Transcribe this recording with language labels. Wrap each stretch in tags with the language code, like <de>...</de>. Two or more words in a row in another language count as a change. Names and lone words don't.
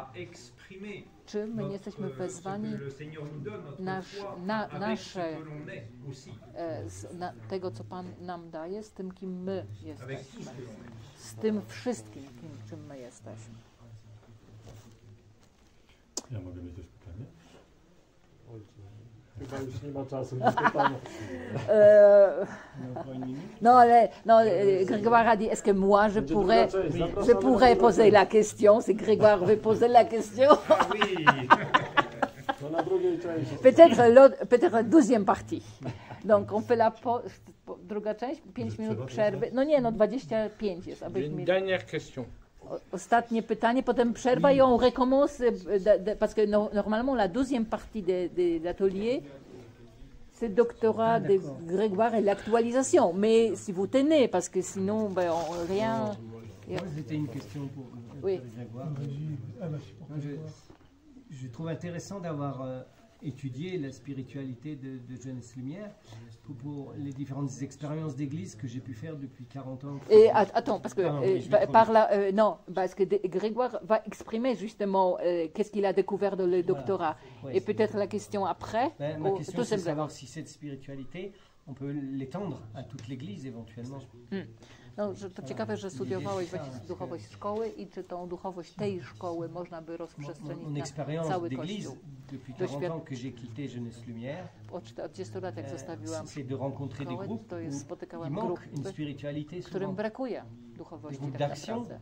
<pl>Czy my nie jesteśmy wezwani tego, co Pan nam daje, z tym, kim my jesteśmy, z tym wszystkim, czym my jesteśmy. Ja mogę mieć też pytanie? Chyba już nie ma czasu na pytanie.</pl> <fr>Grégoire a dit, est-ce que moi je pourrais poser la question? C'est Grégoire veut poser la question. Peut-être deuxième partie. Donc on fait la</fr> <pl>druga część, 5 minut przerwy. No nie, 25 jest.</pl> <fr>Dernière question.</fr> <pl>Ostatnie pytanie, potem przerwa i</pl> <fr>on recommence, parce que normalement la deuxième partie de l'atelier, c'est le doctorat de Grégoire et l'actualisation. Mais si vous tenez, parce que sinon, rien... C'était une question pour Grégoire. Je trouve intéressant d'avoir étudié la spiritualité de Jeunesse Lumière pour les différentes expériences d'église que j'ai pu faire depuis 40 ans. Et attends, parce que parce que Grégoire va exprimer justement qu'est-ce qu'il a découvert dans le doctorat. Ouais, et peut-être la question après. Ma question, c'est de savoir si cette spiritualité, on peut l'étendre à toute l'église éventuellement.</fr> <pl>No, że to ciekawe, że studiowałeś duchowość szkoły i czy tą duchowość tej szkoły można by rozprzestrzenić na cały Kościół. Od 40 lat, jak zostawiłam szkołę, to jest spotykałam grupy, którym brakuje duchowości tak naprawdę.</pl>